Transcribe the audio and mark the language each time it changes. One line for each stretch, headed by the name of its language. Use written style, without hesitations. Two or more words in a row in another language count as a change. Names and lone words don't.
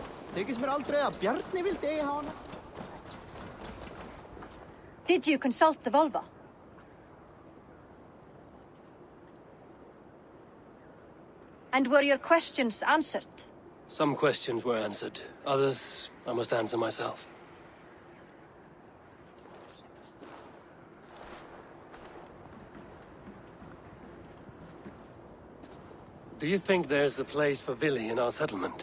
Icelandic: Þykist mér aldrei að Bjarni vildi eiga hana.
English: Did you consult the vulva? And were your questions answered? Some questions were answered. Others, I must answer myself. Do you think there's a place for Vili in our settlement?